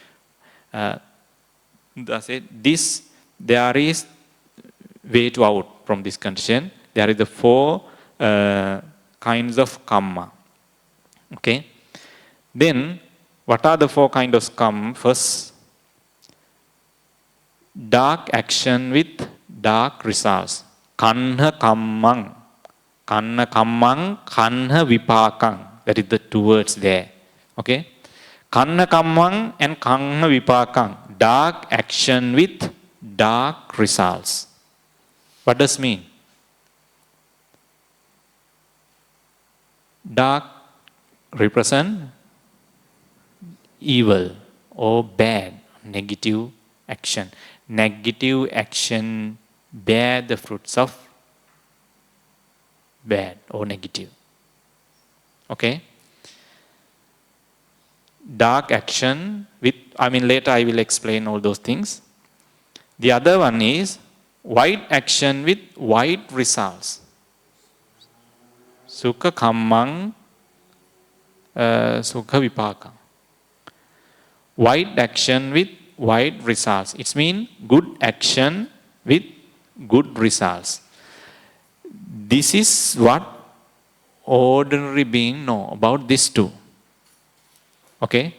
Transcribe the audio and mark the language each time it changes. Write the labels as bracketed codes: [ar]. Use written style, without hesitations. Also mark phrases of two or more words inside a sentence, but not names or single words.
[en] Buddha said, there is way to out from this condition. There is the 4 kinds of karma. Okay? Then, what are the 4 kinds of karma? First, dark action with dark results. [pi] Kanha kammang. Kanha kammang, kanha vipakang. [en] That is the 2 words there. Okay? [pi] Kanha kammang and kanha vipakang. [en] Dark action with dark results. What does it mean? Dark represent evil or bad, negative action. Negative action bear the fruits of bad or negative. Okay? Dark action with, later I will explain all those things. The other one is white action with white results. [pi] Sukha kammang, sukha vipakam. [en] White action with white results. It means good action with good results. This is what ordinary beings know about these 2. Okay?